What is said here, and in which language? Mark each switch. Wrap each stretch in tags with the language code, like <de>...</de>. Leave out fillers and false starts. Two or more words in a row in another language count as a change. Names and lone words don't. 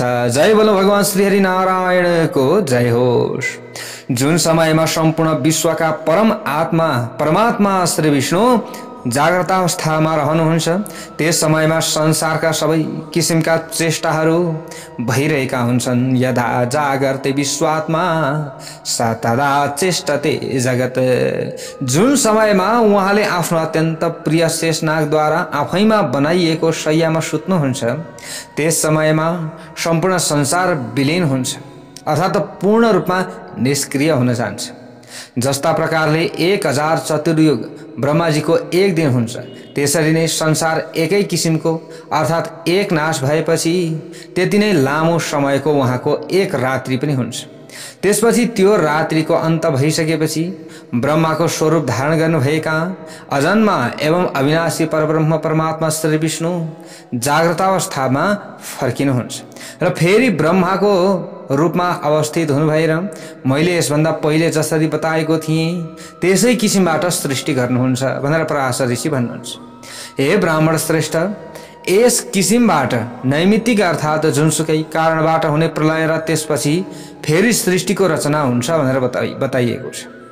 <ne>जय बोलो भगवान श्रीहरि नारायणको जय होस्। जुन समयमा सम्पूर्ण विश्वका परम आत्मा परमात्मा श्री विष्णु जाग्रतावस्थामा रहनुहुन्छ त्यस समयमा संसारका सबै किसिमका चेष्टाहरू भइरहेका हुन्छन्।</ne> <sa>यदा जागर्ते विश्वात्मा स तदा चेष्टते जगत।</sa> <ne>जुन समयमा उहाँले आफ्नो अत्यन्त प्रिय शेषनागद्वारा आफैमा बनाइएको शय्यामा सुत्नुहुन्छ त्यस समयमा सम्पूर्ण संसार विलीन हुन्छ अर्थात् पूर्ण रूपमा निष्क्रिय हुन जान्छ। जस्ता प्रकारले 1000 चतुर्युग ब्रह्माजीको एक दिन हुन्छ त्यसरी नै संसार एकै किसिमको अर्थात् एक नाश भएपछि त्यति नै लामो समयको उहाँको एक रात्रि पनि हुन्छ। त्यसपछि त्यो रात्रिको अन्त भइसकेपछि ब्रह्माको स्वरूप धारण गर्नुभएका अजन्मा एवं अविनाशी परब्रह्म परमात्मा श्री विष्णु जाग्रतावस्थामा फर्किनुहुन्छ र फेरि ब्रह्माको रूपमा अवस्थित हुनु भएर मैले यसभन्दा पहिले जसरी बताएको थिएँ त्यसै किसिमबाट सृष्टि गर्नुहुन्छ भनेर पराशर ऋषि भन्नुहुन्छ। हे ब्राह्मण श्रेष्ठ, यस किसिमबाट नैमित्तिक अर्थात् जुनसुकै कारणबाट हुने प्रलय र त्यसपछि फेरि सृष्टिको रचना हुन्छ भनेर बताइएको छ।</ne>